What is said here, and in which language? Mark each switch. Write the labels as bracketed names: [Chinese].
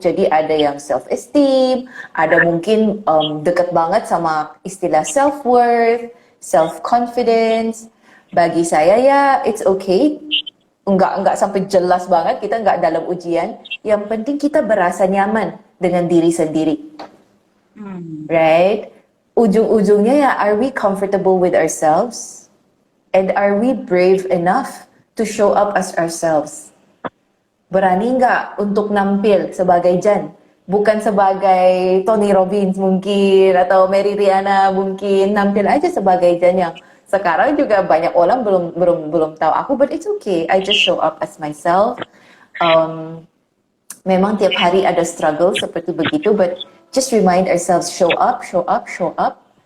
[Indonesian] Jadi ada yang self-esteem, ada mungkin deket banget sama istilah self-worth, self-confidence. Bagi saya ya, [English] it's okay. [Indonesian] Nggak sampai jelas banget, kita nggak dalam ujian. Yang penting kita berasa nyaman dengan diri sendiri. [English] Right? [Indonesian] Ujung-ujungnya ya, [English] are we comfortable with ourselves? And are we brave enough to show up as ourselves? [Indonesian] Berani nggak untuk nampil sebagai Jan? Bukan sebagai Tony Robbins mungkin, atau Mary Riana mungkin. Nampil aja sebagai Jan yang Sekarang juga banyak orang belum tahu aku, [English] but it's okay. I just show up as myself. Um, [Indonesian] Memang tiap hari ada struggle seperti begitu, [English] but just remind ourselves, show up, show up, show up.